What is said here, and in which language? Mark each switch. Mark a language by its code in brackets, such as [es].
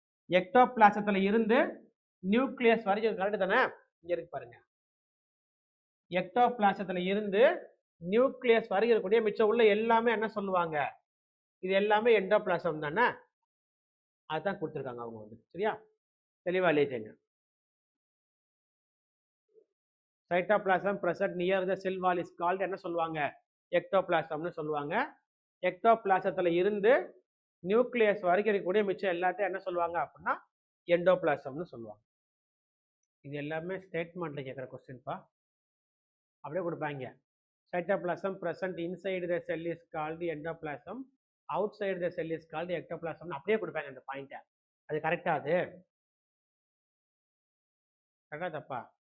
[ta] எக்டோபிளாசத்துல இருந்து நியூக்ளியஸ் வரைக்கும். கரெக்ட் தானே? இங்க இருக்கு பாருங்க, எக்டோபிளாசத்துல இருந்து நியூக்ளியஸ் வரைக்கும் இருக்கக்கூடிய மிச்சம் உள்ள எல்லாமே என்ன சொல்லுவாங்க, இது எல்லாமே எண்டோபிளாசம் தானே? அதுதான் கொடுத்துருக்காங்க அவங்க வந்து. சரியா? தெளிவா எழுதிங்க. [en] cytoplasm present near the cell wall is called [ta] என்ன சொல்லுவாங்க, எக்டோபிளாசம்னு சொல்லுவாங்க. எக்டோபிளாசத்துல இருந்து நியூக்ளியஸ் வரைக்கும் இருக்கக்கூடிய மிச்சம் எல்லாத்தையும் என்ன சொல்லுவாங்க அப்படின்னா எண்டோபிளாசம்னு சொல்லுவாங்க. இது எல்லாமே ஸ்டேட்மெண்ட்ல கேட்குற கொஸ்டின்ப்பா. அப்படியே கொடுப்பாங்க. [en] Cytoplasm present inside the cell is called endoplasm, outside the cell is called ectoplasm. [ta] அப்படியே கொடுப்பாங்க அந்த பாயிண்ட்டை. அது கரெக்டா? அது கரெக்டா தப்பா?